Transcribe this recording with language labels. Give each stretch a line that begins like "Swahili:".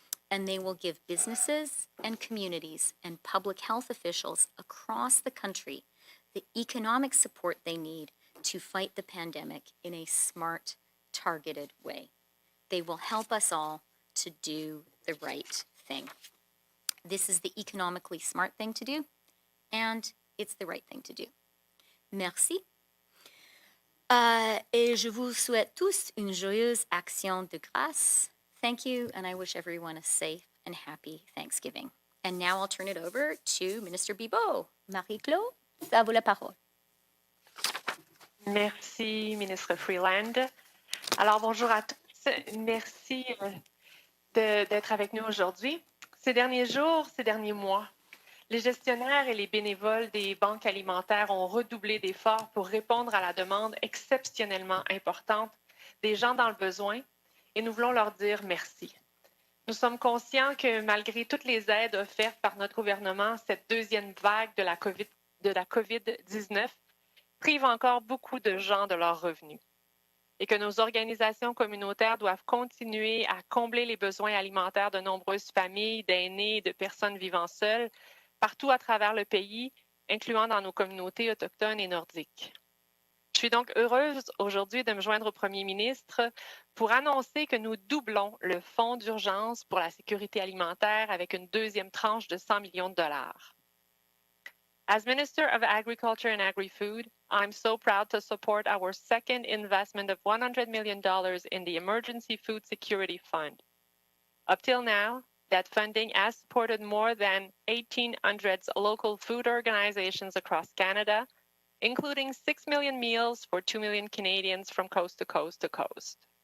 English: And they will give businesses and communities and public health officials across the country the economic support they need to fight the pandemic in a smart, targeted way. They will help us all to do the right thing. This is the economically smart thing to do, and it's the right thing to do.
French: Merci. Et je vous souhaite tous une joyeuse action de grâce.
English: Thank you, and I wish everyone a safe and happy Thanksgiving. And now I'll turn it over to Minister Bibeau.
French: Marie-Claude, à vous la parole. Merci, ministre Freeland. Alors, bonjour à tous. Merci d'être avec nous aujourd'hui. Ces derniers jours, ces derniers mois, les gestionnaires et les bénévoles des banques alimentaires ont redoublé d'efforts pour répondre à la demande exceptionnellement importante des gens dans le besoin et nous voulons leur dire merci. Nous sommes conscients que malgré toutes les aides offertes par notre gouvernement, cette deuxième vague de la COVID-19 prive encore beaucoup de gens de leurs revenus et que nos organisations communautaires doivent continuer à combler les besoins alimentaires de nombreuses familles, d'aînés et de personnes vivant seules partout à travers le pays, incluant dans nos communautés autochtones et nordiques. Je suis donc heureuse aujourd'hui de me joindre au Premier ministre pour annoncer que nous doublons le fonds d'urgence pour la sécurité alimentaire avec une deuxième tranche de 100 millions de dollars.
English: As Minister of Agriculture and Agri-Food, I'm so proud to support our second investment of $100 million in the Emergency Food Security Fund. Up till now, that funding has supported more than 1,800 local food organizations across Canada, including 6 million meals for 2 million Canadians from coast to coast to coast.